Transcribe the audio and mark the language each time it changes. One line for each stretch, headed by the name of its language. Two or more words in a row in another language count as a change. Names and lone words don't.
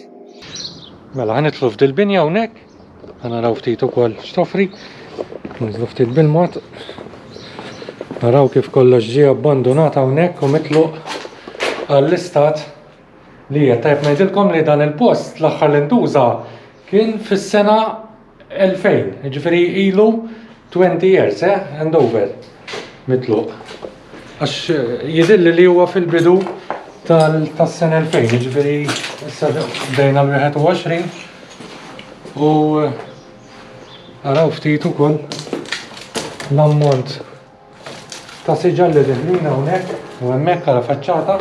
Maltese: Mela ħanidħlu f'dil binja hawnhekk, naraw ftit ukoll x'toffri, niżlu ftit bil-mod. Naraw kif kollox ġie abbandonat hawnhekk u mitluq għall-istat li hija tajb ngħidilkom li dan il-post l-aħħar li ntuża kien fis-sena 2000, jiġifieri ilu 20
English: years, and over
Maltese: mitluq. Għax jidilli li huwa fil-bidu tas-sena 2000, jiġifieri issa bdejna l-21 u araw ftit ukoll l-ammont ta' siġal li diħlina hawnhekk u hemmhekk għal faċċata.